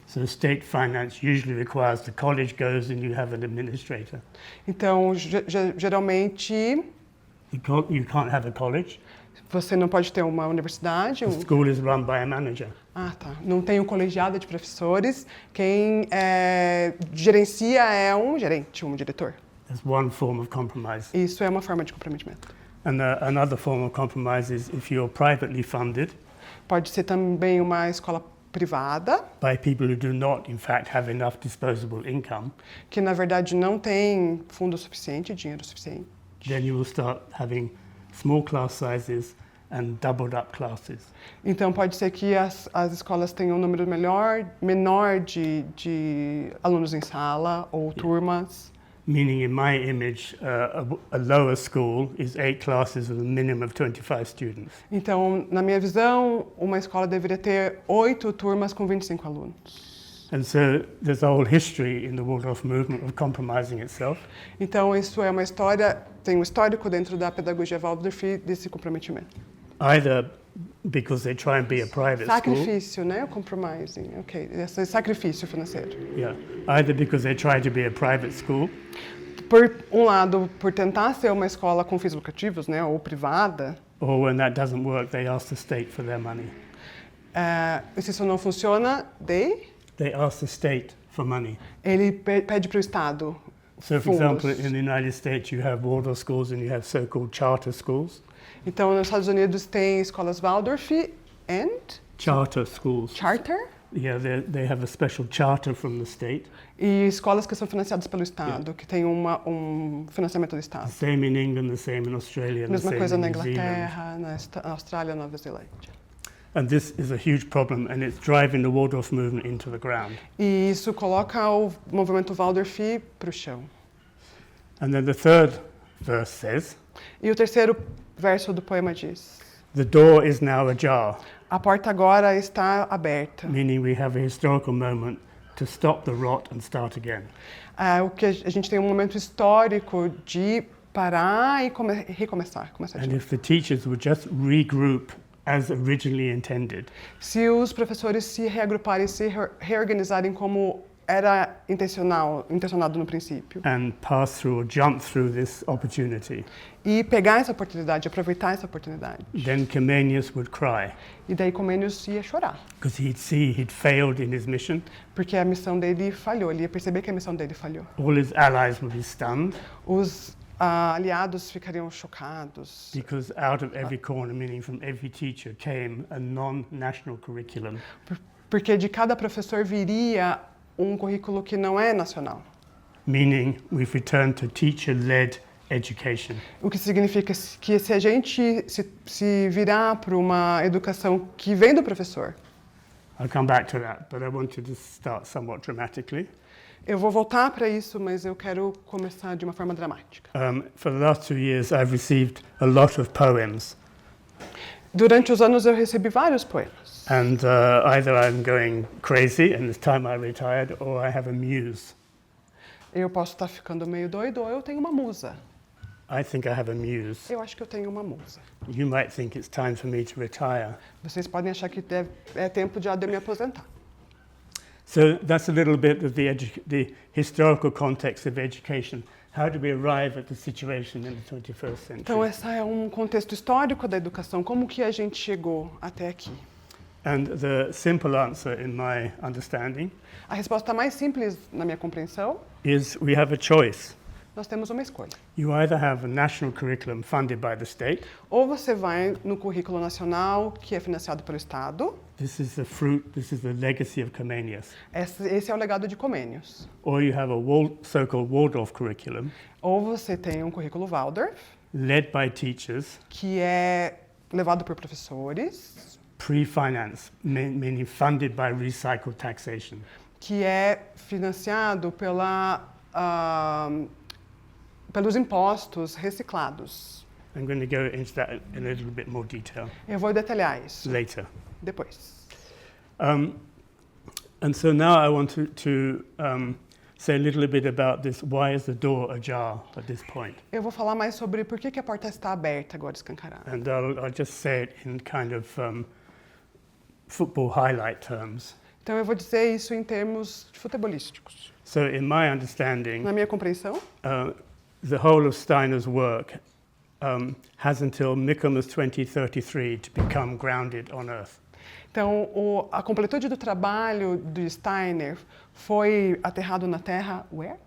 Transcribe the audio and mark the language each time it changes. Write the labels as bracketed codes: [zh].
[en] So state finance usually requires the college goes and you have an administrator. [pt] Então, geralmente, [en] You can't have a college. [pt] você não pode ter uma universidade. [en] The school is run by a manager. [pt] Ah, tá. Não tem um colegiado de professores. Quem gerencia é um gerente, um diretor. [en] That's one form of compromise. [pt] Isso é uma forma de comprometimento. [en] And another form of compromise is if you're privately funded [pt] Pode ser também uma escola privada, [en] by people who do not, in fact, have enough disposable income, [pt] que na verdade não tem fundo suficiente, dinheiro suficiente. [en] then you will start having small class sizes and doubled up classes. [pt] Então pode ser que as escolas tenham um número menor de alunos em sala ou turmas. [en] Meaning, in my image, a lower school is 8 classes with a minimum of 25 students. [pt] Então, na minha visão, uma escola deveria ter 8 turmas com 25 alunos. [en] And so there's a whole history in the Waldorf movement of compromising itself. [pt] Então, isso é uma história, tem um histórico dentro da pedagogia Waldorf desse comprometimento. [en] Either because they try and be a private school, [pt] Sacrifício, né? O compromising, ok. Esse sacrifício financeiro. [en] yeah, either because they try to be a private school, [pt] Por um lado, por tentar ser uma escola com fins lucrativos, né? Ou privada, [en] or when that doesn't work, they ask the state for their money. [pt] e se isso não funciona, [en] They ask the state for money. [pt] ele pede para o Estado [en] So, for [pt] fundos. [en] example, in the United States, you have Waldorf schools and you have so-called charter schools. [pt] Então, nos Estados Unidos tem escolas Waldorf [en] and Charter schools. charter Yeah, they have a special charter from the state. [pt] e escolas que são financiadas pelo Estado, que tem um financiamento do [en] The [pt] Estado. [en] same in England, the same in Australia, and the [pt] Mesma [en] same [pt] coisa [en] in [pt] na [en] New Zealand. [pt] Inglaterra, na Austrália, Nova Zelândia. [en] And this is a huge problem, and it's driving the Waldorf movement into the ground. [pt] E isso coloca o movimento Waldorf para o chão. [en] And then the third verse says, [pt] E o terceiro verso do poema diz: [en] the door is now ajar, [pt] a porta agora está aberta. [en] meaning we have a historical moment to stop the rot and start again. [pt] O que a gente tem um momento histórico de parar e recomeçar, começar de [en] And [pt] novo. [en] if the teachers would just regroup as originally intended, [pt] Se os professores se reagruparem, se reorganizarem como era intencionado no princípio, [en] and pass through or jump through this opportunity, [pt] e pegar essa oportunidade, aproveitar essa oportunidade, [en] then Comenius would cry, [pt] e daí Comênios ia chorar, [en] because he'd see he'd failed in his mission. [pt] porque a missão dele falhou, ele ia perceber que a missão dele falhou. [en] All his allies would be stunned, [pt] Os aliados ficariam chocados, [en] because out of every corner, meaning from every teacher, came a non-national curriculum. [pt] porque de cada professor viria um currículo que não é nacional. [en] Meaning we've returned to teacher-led education. [pt] O que significa que se a gente se virar para uma educação que vem do professor, [en] I'll come back to that, but I wanted to start somewhat dramatically. [pt] eu vou voltar para isso, mas eu quero começar de uma forma dramática. [en] For the last 2 years, I've received a lot of poems, [pt] Durante os anos eu recebi vários poemas. [en] and either I'm going crazy and it's time I retired, or I have a muse. [pt] Eu posso estar ficando meio doido ou eu tenho uma musa. [en] I think I have a muse. [pt] Eu acho que eu tenho uma musa. [en] You might think it's time for me to retire. [pt] Vocês podem achar que é tempo de eu me aposentar. [en] So that's a little bit of the historical context of education. How do we arrive at the situation in the 21st century? [pt] Então, esse é um contexto histórico da educação. Como que a gente chegou até aqui? [en] And the simple answer, in my understanding, [pt] A resposta mais simples, na minha compreensão, [en] is we have a choice. [pt] nós temos uma escolha. [en] You either have a national curriculum funded by the state. [pt] Ou você vai no currículo nacional, que é financiado pelo Estado. [en] This is the fruit, this is the legacy of Comenius. [pt] Esse é o legado de Comênios. [en] Or you have a so-called Waldorf curriculum [pt] Ou você tem um currículo Waldorf, [en] led by teachers, [pt] que é levado por professores, [en] pre-finance, meaning funded by recycled taxation. [pt] que é financiado pela pelos impostos reciclados. [en] I'm going to go into that in a little bit more detail [pt] Eu vou detalhar isso [en] later. [pt] depois. [en] And so now I want to say a little bit about this. Why is the door ajar at this point? [pt] Eu vou falar mais sobre por que a porta está aberta agora, escancarada. [en] And I'll just say it in kind of football highlight terms. [pt] Então eu vou dizer isso em termos futebolísticos. [en] So in my understanding, [pt] Na minha compreensão, [en] the whole of Steiner's work has until Michaelmas 2033 to become grounded on Earth. [pt] então a completude do trabalho de Steiner foi aterrado na Terra, [en] where?